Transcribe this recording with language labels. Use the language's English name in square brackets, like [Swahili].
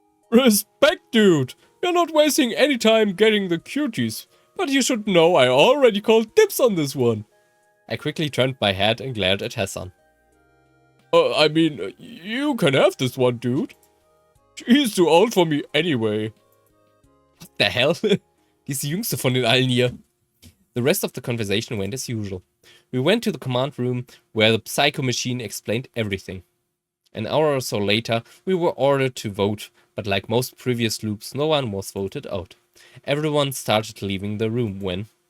[English] Respect, dude. You're not wasting any time getting the cuties. But you should know I already called dibs on this one. I quickly turned my head and glared at Hassan. I mean, you can have this one, dude. She's too old for me anyway. What the hell? [German] Die ist die jüngste von den allen hier. [English] The rest of the conversation went as usual. We went to the command room where the psycho machine explained everything. An hour or so later, we were ordered to vote But like most previous loops, no one was voted out. Everyone started leaving the room when...